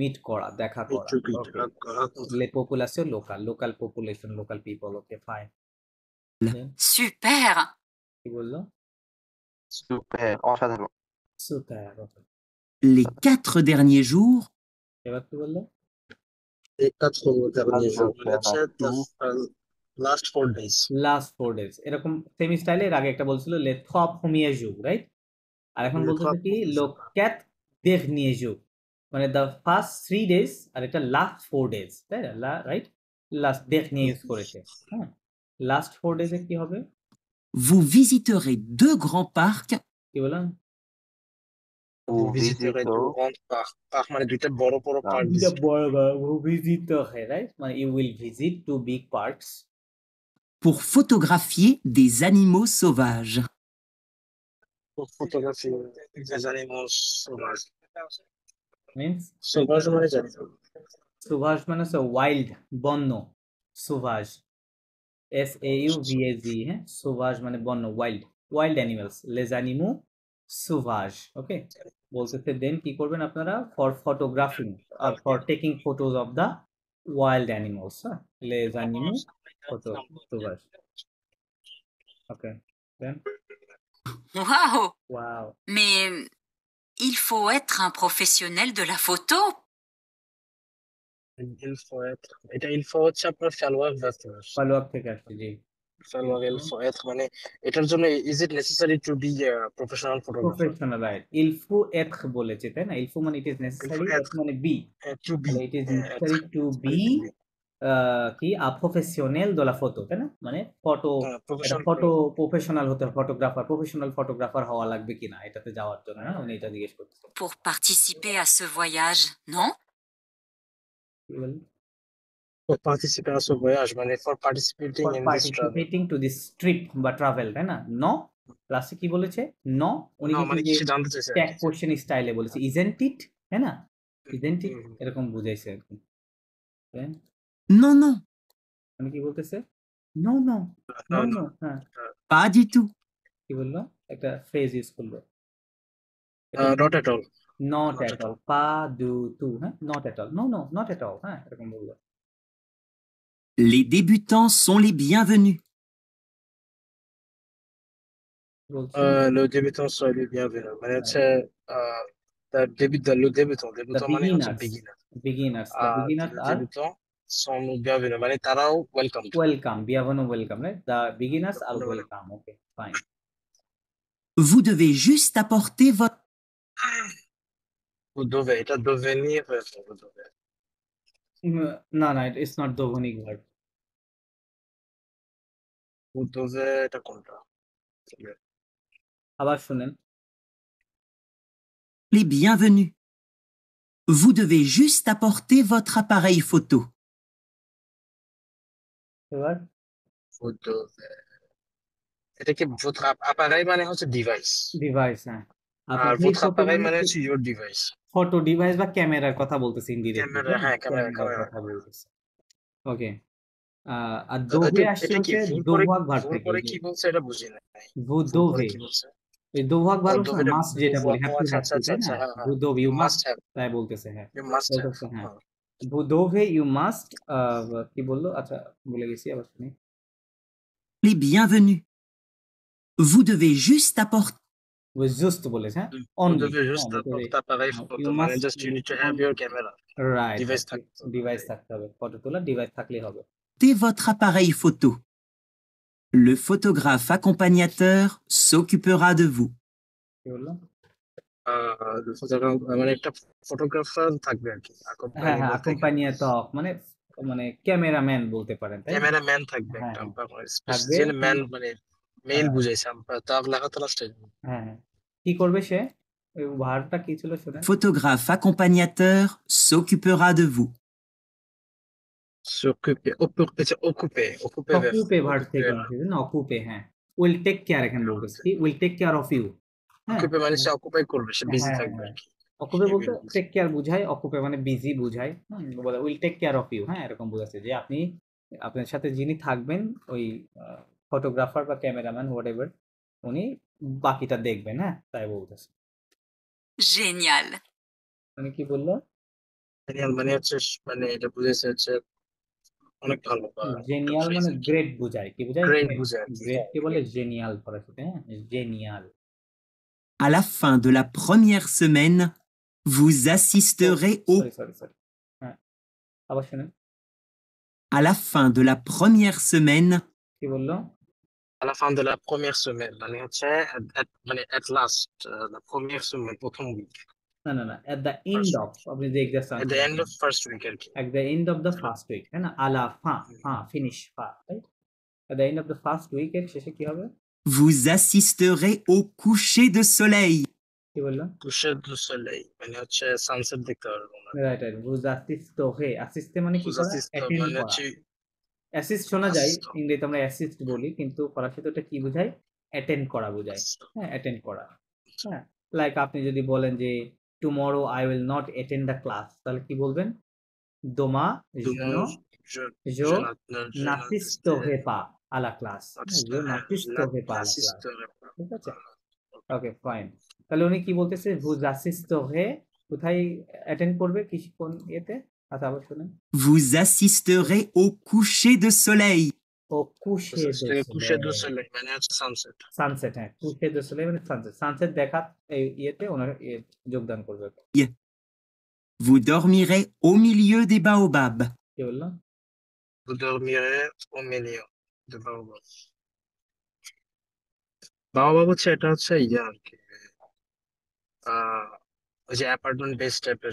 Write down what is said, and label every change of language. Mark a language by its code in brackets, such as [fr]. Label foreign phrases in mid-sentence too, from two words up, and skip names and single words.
[bn] মিট করা, দেখা করা। [fr] la population locale, [en] local population, local people. okay, fine. Super! [bn] কি বললো? সুপার অসাধারণ [en] super. okay, [fr] Les 4 derniers jours. [bn] এবার কি বললো? [fr] les 4 derniers jours [bn] মানে হচ্ছে [en] last 4 days. last 4 days, [bn] এরকম সেম স্টাইলে এর আগে একটা বলছিল [fr] les 3 premiers jours, [bn] রাইট? আর এখন Les বলতেছে 3 [fr] কি লো 4 derniers jours, [bn] মানে [en] the first 3 days [bn] আর এটা [en] last 4 days, [bn] তাই না? রাইট, লাস্ট dernier ইউজ করেছে। হ্যাঁ, [en] last 4 days [bn] এ কি হবে? [fr] Vous visiterez 2 grands parcs. [bn] কি বললাম? [fr] vous visiterez visito deux grands parcs. parcs [bn] মানে দুইটা বড় বড় পার্ক দুইটা বড় visiter, রাইট, মানে [en] you will visit 2 big parks. [fr] Pour photographier des animaux sauvages. pour photographier des animaux sauvages. [bn] মিন্স sauvage মানে জানি না। সুভাষ মানে হচ্ছে ওয়াইল্ড, বন্য, সুভাষ, SAUVAG, হ্যাঁ, সুভাষ মানে বন্য, ওয়াইল্ড, [en] wild animals, [fr] les animaux sauvages. [bn] ওকে, বলতেছে দেন কি করবেন আপনারা? [en] for photographing আর for taking photos of the wild animals, হ্যাঁ, [fr] les animaux photo sauvages. [en] okay, then [fr] Waouh! [bn] ওয়াও, [fr] Mais il faut être un professionnel de la photo. il faut [bn] হচ্ছে আপনার ফেলোয়ার ফলোআপ থেকে আসছে, জি, [fr] il faut être [bn] মানে এটার জন্য [en] is it necessary to be a professional photographer? [bn] প্রফেশনাল, রাইট। [fr] il faut être [bn] বলেছে, তাই না? ইলফু মানে [en] it is necessary, [fr] Il faut [bn] এথ মানে বি, [en] to be it is necessary to be কি a professional [fr] de la photo, [bn] তাই না? মানে ফটো, এটা professional ফটো প্রফেশনাল হতে, ফটোগ্রাফার, প্রফেশনাল ফটোগ্রাফার হওয়া লাগবে কিনা এটাতে যাওয়ার জন্য, হ্যাঁ, উনি এটা জিজ্ঞেস করতেছে। [fr] Pour participer à ce voyage, non? [bn] কি বলেন? [en] For participation [fr] au voyage, [bn] মানে [en] for participating [bn] ফর [en] in this travel. participating to this trip [bn] বা ট্রাভেল, তাই না? ন লাস্টে কি বলেছে? ন উনি না কিন্তু মানে যে কিছু জানতে চাইছে আর ট্যাগ কি। কোশ্চেন স্টাইলে বলেছে [en] isn't it, [bn] তাই না? [en] isn't it [bn] হুম, এরকম বুঝাইছে আর কি। তাই? [fr] Non, non, [bn] মানে কি বলতেছে? [en] no no no no, নো, [bn] হ্যাঁ [fr] pas du tout. [bn] কি বললো? একটা ফ্রেজ ইউজ করলো, [en] not at all. নট Not এট at অল, all. [fr] pas du tout, [en] হ্যাঁ not at all, no no not at all, [bn] হ্যাঁ এরকম বললো। [fr] Les débutants sont les bienvenus. [bn] বলছে [fr] Le débutant soit le bienvenu. [bn] মানে হচ্ছে [fr] le débutant. [bn] দ্য Débutant মানে হচ্ছে বিগিনার্স, beginner. দ্য আর বিগিনার্স le আর [fr] débutant sont le bienvenu. [bn] মানে তারাও ওয়েলকাম। ওয়েলকাম, বিয়াভানো ওয়েলকাম, রাইট? [en] the beginners are welcome, okay fine. [fr] Vous devez juste apporter votre... Vous devez, এটা devenir, vous devez. [bn] না না, [en] it's not dovnik verb. [fr] Vous devez, [bn] এটা কোনটা? আবার শুনেন, [fr] Les bienvenus. Vous devez juste apporter votre appareil photo. [bn] এবার [fr] Vous devez. [bn] এটা কি [fr] votre appareil [bn] মানে হচ্ছে ডিভাইস, ডিভাইস, হ্যাঁ। আর আপনি votre ফটো appareil মানে মানে হচ্ছে [en] your device. [bn] ফটো ডিভাইস বা ক্যামেরার কথা বলতেছে ইনডিরেক্টলি, ক্যামেরা, হ্যাঁ ক্যামেরা, ক্যামেরার ক্যামেরা। কথা বলতেছে, ওকে। আর দোভে আসছে এটা কি হচ্ছে ভুল করে, দোভাগ ভার্ব ভুল থেকে, করে কি বলছে এটা বুঝি নাই। ভু ভুল করে দোভে, কি বলছে? এই দোভাগ ভার্ব হচ্ছে দোভে, মাস্ট, যেটা বলে [en] have to, [bn] আচ্ছা হ্যাভ আচ্ছা টু, আচ্ছা তাই আচ্ছা, না? হ্যাঁ ভু হ্যাঁ। দোভ [en] You ইউ must মাস্ট, have, [bn] তাই বলতেছে, হ্যাঁ [en] you must have. [bn] বলতেছে, হ্যাঁ [fr] vous devez [en] you must, [bn] কি বললো? আচ্ছা ভুলে গেছি, আবার শুনি। [fr] Les bienvenus. Vous devez juste apporter... [bn] জাস্ট বলেছে, হ্যাঁ Vous অনলি, [fr] devez juste votre appareil [bn] ইউ photo, মানে মাস্ট, [en] just you need to have your camera. [bn] রাইট, ডিভাইস থাকতে হবে। ডিভাইস থাকতে হবে, ফটো তোলা ডিভাইস থাকলেই হবে। [fr] votre appareil photo. Le photographe accompagnateur s'occupera de vous. [bn] কি বললো? মানে একটা ফটোগ্রাফার থাকবে আর কি, হ্যাঁ হ্যাঁ, accompanying থেকে। accompagnator মানে মানে ক্যামেরাম্যান বলতে পারেন, তাই না? ক্যামেরাম্যান থাকবে হ্যাঁ একটা, হ্যাঁ, থাকবে। স্পেশালি ম্যান মানে মেল হ্যাঁ বুঝাইছে, আমরা তার লেখা তো লাস্টে। হ্যাঁ হ্যাঁ। কি করবে সে? ওই ভার্বটা কি ছিল শুনেন? [fr] Photographe accompagnateur s'occupera de vous. s'occuper, occuper [bn] অকুপে ভার্ব থেকে আসছে না, অকুপে, হ্যাঁ। [en] will take care, [bn] এখানে বলতেছে কি [en] will take care of you, হ্যাঁ [bn] occuper মানে সে অকুপাই করবে, সে বিজি হ্যাঁ থাকবে হ্যাঁ। আর কি। অকুপে He বলতে [en] will be- take care [bn] বুঝায়, অকুপে মানে বিজি বুঝায়, বলে [en] will take care of you, [bn] হ্যাঁ এরকম বোঝাচ্ছে যে আপনি, আপনার সাথে যিনি থাকবেন ওই ফটোগ্রাফার বা ক্যামেরাম্যান হোয়াটএভার, উনি বাকিটা দেখবেন, হ্যাঁ তাই বলতেছে। [fr] Génial. [bn] মানে কি বললো? মানে হচ্ছে, মানে এটা বুঝাইছে হচ্ছে অনেক ভালো বা জেনিয়াল মানে গ্রেট বুঝায়, কি বুঝায়? গ্রেট বুঝায় আর কি। গ্রেট কে বলে জেনিয়াল ফরাসিতে, হ্যাঁ জেনিয়াল। [fr] À la fin de la première semaine, vous assisterez au... [bn] সরি, হ্যাঁ আবার শুনেন, [fr] À la fin de la première semaine, [bn] কি বললো? [fr] à la fin de la première semaine [bn] মানে হচ্ছে মানে [en] at last, the [fr] première semaine, [bn] প্রথম উইক, না না না, [en] at the end of, [bn] আপনি যে এক্সাক্ট [en] at the end of first week আর কি। at the end of the first week, [bn] তাই না? [fr] à la fin, [bn] ফিনিশ ফা, রাইট? [en] at the end of the first week [bn] এর শেষে কি হবে? [fr] vous assisterez au coucher de soleil. [bn] কি বললো? [fr] coucher du soleil [bn] মানে হচ্ছে সানসেট দেখতে পারবো না। রাইট রাইট, [fr] vous assisterez, [bn] assiste মানে কি Vous করা? assistez অ্যাটেন্ড মানে করা। হচ্ছে অ্যাসিস্ট শোনা যায়, Assist. ইংরেজিতে আমরা অ্যাসিস্ট বলি, কিন্তু ফরাসিতে ওটা কি বোঝায়? অ্যাটেন্ড করা বোঝায়, হ্যাঁ অ্যাটেন্ড করা, হ্যাঁ। লাইক আপনি যদি বলেন যে [en] tomorrow I will not attend the class, [bn] তাহলে কি বলবেন? [fr] দোমা je n'assisterai pas à la classe, je n'assisterai pas à la classe, [bn] ঠিক আছে? ওকে ফাইন। তাহলে উনি কি বলতেছে? [fr] vous assisterez, [bn] কোথায় অ্যাটেন্ড করবে, কি কোন ইয়েতে? আচ্ছা আবার শুনেন, [fr] Vous assisterez au coucher de soleil. ও coucher de soleil, [bn] মানে হচ্ছে সানসেট। সানসেট, হ্যাঁ [fr] coucher de soleil [bn] মানে সানসেট, সানসেট দেখা এই ইয়েতে ওনার যোগদান করবে। [fr] Vous dormirez au milieu des baobabs. [bn] কি বললাম? [fr] Vous dormirez au milieu de baobab. [bn] বাবা হচ্ছে এটা হচ্ছে ইয়ে আর কি, ওই যে অ্যাপার্টমেন্ট বেস টাইপের।